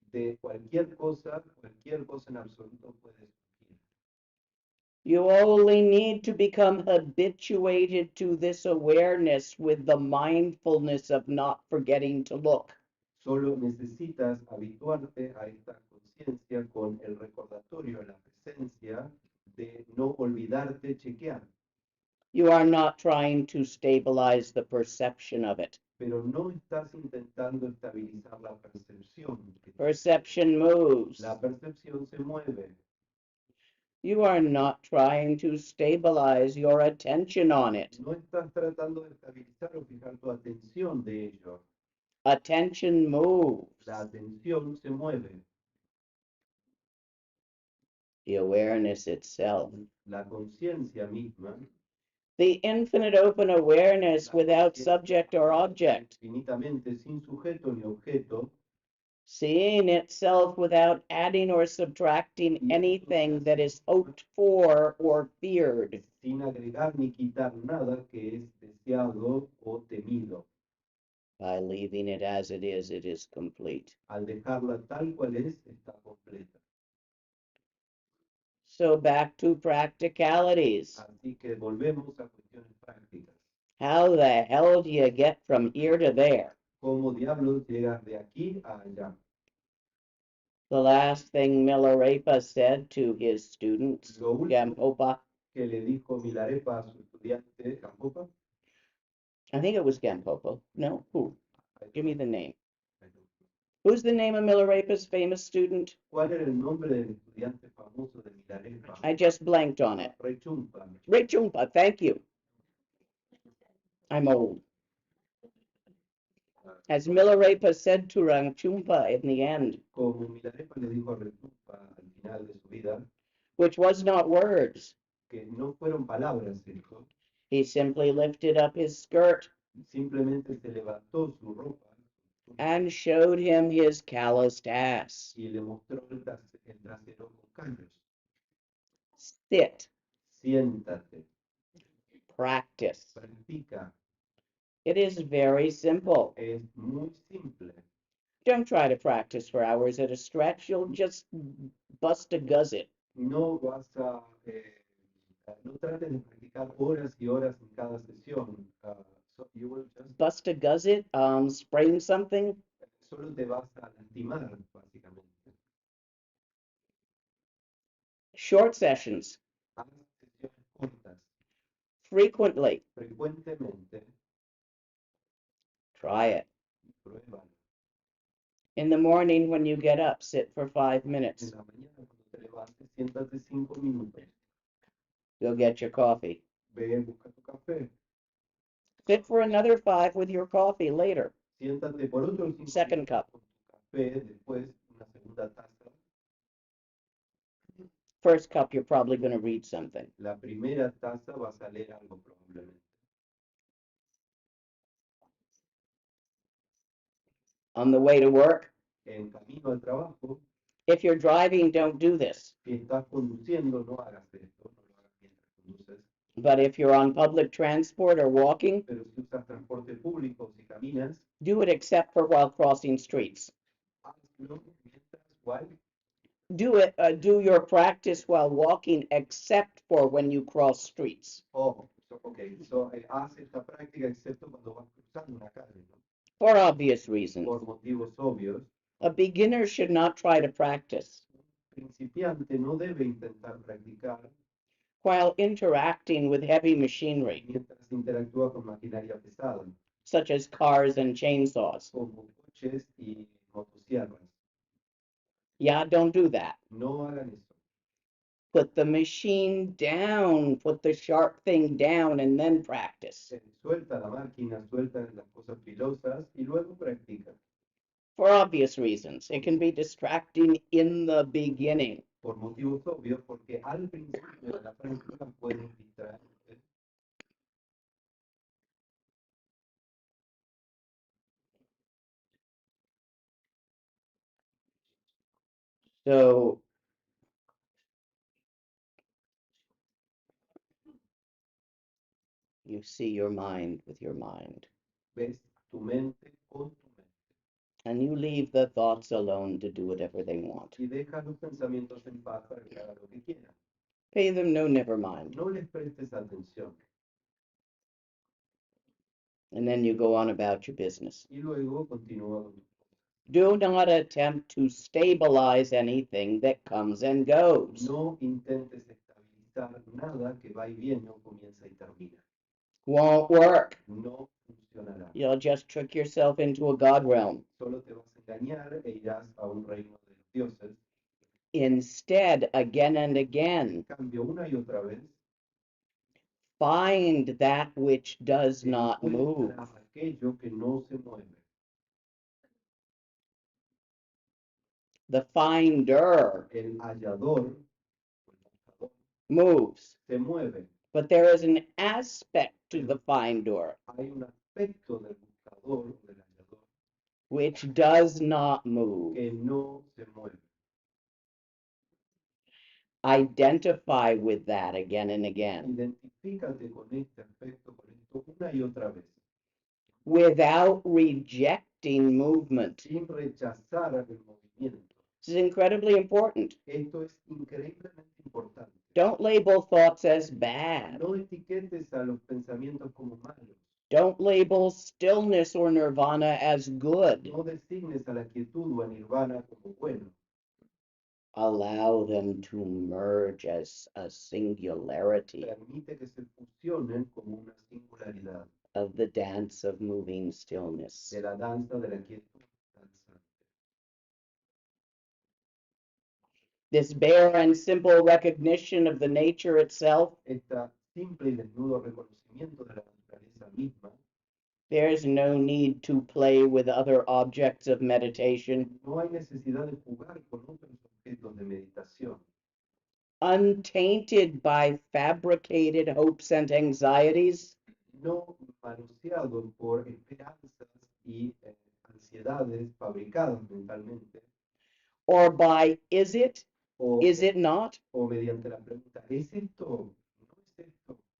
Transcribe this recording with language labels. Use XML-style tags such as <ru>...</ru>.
<es>De cualquier cosa en absoluto puede surgir.</es> <en>You only need to become habituated to this awareness with the mindfulness of not forgetting to look.</en> <es>Solo necesitas habituarte a esta conciencia con el recordatorio, la presencia de no olvidarte chequear,</es> <en>You are not trying to stabilize the perception of it.</en> <es>pero no estás intentando estabilizar la percepción.</es> <en>Perception moves.</en> <es>La percepción se mueve.</es> <en>You are not trying to stabilize your attention on it.</en> <es>No estás tratando de estabilizar o fijar tu atención de ello.</es> <en>Attention moves.</en> <es>La atención se mueve.</es> <en>The awareness itself.</en> <es>La conciencia misma,</es> <en>The infinite open awareness without subject or object.</en> <es>infinitamente sin sujeto ni objeto,</es> <en>Seeing itself without adding or subtracting anything that is hoped for or feared.</en> <es>sin agregar ni quitar nada que es deseado o temido.</es> <en>By leaving it as it is complete.</en> <es>Al dejarla tal cual es, está completa.</es> <en>So back to practicalities.</en> <es>Así que volvemos a cuestiones prácticas.</es> <en>How the hell do you get from here to there?</en> <es>¿Cómo diablos llegas de aquí a allá?</es> <en>The last thing Milarepa said to his students,</en> <es>Lo último</es> <en>Gampopa,</en> <es>que le dijo Milarepa a su estudiante Gampopa,</es> <en>I think it was Gampopa. No, who? Give me the name. Who's the name of Milarepa's famous student?</en> <es>¿cuál era el nombre del estudiante famoso de Milarepa?</es> <en>I just blanked on it. Rechumpa. Rechumpa, thank you. I'm old. As Milarepa said to Rangchumpa in the end,</en> <es>Como Milarepa le dijo a Rechumpa al final de su vida,</es> <en>which was not words,</en> <es>que no fueron palabras, dijo,</es> <en>he simply lifted up his skirt</en> <es>simplemente se levantó su ropa</es> <en>and showed him his calloused ass.</en> <es>y le mostró el trasero con callos.</es> <en>Sit,</en> <es>Siéntate,</es> <en>practice.</en> <es>practica.</es> <en>It is very simple.</en> <es>Es muy simple.</es> <en>Don't try to practice for hours at a stretch. You'll just bust a gusset.</en> <es>No vas a, no trates de practicar horas y horas en cada sesión.</es> <en>So you will just, Bust a gusset, sprain something.</en> <es>solo te vas a lastimar, básicamente.</es> <en>Short sessions,</en> <es>Haz sesiones cortas,</es> <en>frequently.</en> <es>frecuentemente,</es> <en>Try it.</en> <es>pruébalo.</es> <en>In the morning when you get up, sit for 5</en> <es>En</es> <en>minutes.</en> <es>la mañana cuando te levantes, siéntate 5 minutos.</es> <en>You'll get your coffee.</en> <es>Ve, busca tu café.</es> <en>Sit for another 5 with your coffee later.</en> <es>Siéntate por otros 5</es> <en>Second</en> <es>minutos</es> <en>cup.</en> <es>con tu café, después una segunda taza.</es> <en>First cup, you're probably going to read something.</en> <es>La primera taza vas a leer algo probablemente.</es> <en>On the way to work,</en> <es>En camino al trabajo,</es> <en>if you're driving, don't do this.</en> <es>si estás conduciendo, no hagas esto, no lo hagas mientras conduces.</es> <en>But if you're on public transport or walking,</en> <es>Pero si usas transporte público o si caminas,</es> <en>do it except for while crossing streets.</en> <es>hazlo mientras,</es> <en>while, Do your practice while walking except for when you cross streets.</en> <es>haz esta práctica excepto cuando vas cruzando una calle, ¿no?</es> <en>For obvious reasons.</en> <es>Por motivos obvios.</es> <en>A beginner should not try to practice</en> <es>Un principiante no debe intentar practicar</es> <en>while interacting with heavy machinery,</en> <es>mientras interactúa con maquinaria pesada,</es> <en>such as cars and chainsaws.</en> <es>como coches y motosierras.</es> <en>Yeah, don't do that.</en> <es>No hagan eso.</es> <en>Put the machine down, put the sharp thing down, and then practice.</en> <es>Suelta la máquina, suelta las cosas filosas y luego practica.</es> <en>For obvious reasons. It can be distracting in the beginning.</en> <es>Por motivos obvios, porque al principio de la práctica puedes distraerte.</es> <en>So you see your mind with your mind.</en> <es>Ves tu mente con tu mente.</es> <en>And you leave the thoughts alone to do whatever they want.</en> <es>Y deja los pensamientos en paz para que hagan lo que quieran.</es> <en>Pay them no never mind.</en> <es>No les prestes atención.</es> <en>And then you go on about your business.</en> <es>Y luego continúa con tu cosas.</es> <en>Do not attempt to stabilize anything that comes and goes.</en> <es>No intentes estabilizar nada que va y viene o comienza y termina.</es> <en>Won't work.</en> <es>No funcionará.</es> <en>You'll just trick yourself into a God realm.</en> <es>Solo te vas a engañar e irás a un reino de los dioses.</es> <en>Instead, again and again,</en> <es>En cambio, una y otra vez,</es> <en>find that which does not move.</en> <es>encuentra aquello que no se mueve.</es> <en>The finder</en> <es>El hallador, o el buscador,</es> <en>moves,</en> <es>se mueve.</es> <en>but there is an aspect to the finder</en> <es>Hay un aspecto del buscador o del hallador</es> <en>which does not move.</en> <es>que no se mueve.</es> <en>Identify with that again and again</en> <es>Identifícate con este aspecto, con esto una y otra vez,</es> <en>without rejecting movement.</en> <es>sin rechazar el movimiento.</es> <en>This is incredibly important.</en> <es>Esto es increíblemente importante.</es> <en>Don't label thoughts as bad.</en> <es>No etiquetes a los pensamientos como malos.</es> <en>Don't label stillness or nirvana as good.</en> <es>No designes a la quietud o a nirvana como bueno.</es> <en>Allow them to merge as a singularity</en> <es>Permite que se fusionen como una singularidad</es> <en>of the dance of moving stillness.</en> <es>de la danza de la quietud danzante.</es> <en>This bare and simple recognition of the nature itself,</en> <es>Este simple y desnudo reconocimiento de la naturaleza misma,</es> <en>there's no need to play with other objects of meditation.</en> <es>no hay necesidad de jugar con otros objetos de meditación,</es> <en>Untainted by fabricated hopes and anxieties,</en> <es>no manoseado por esperanzas y ansiedades fabricadas mentalmente,</es> <en>or by is it,</en> <es>o,</es> <en>is it not?</en> <es>o mediante la pregunta, ¿es esto? ¿No es esto?</es>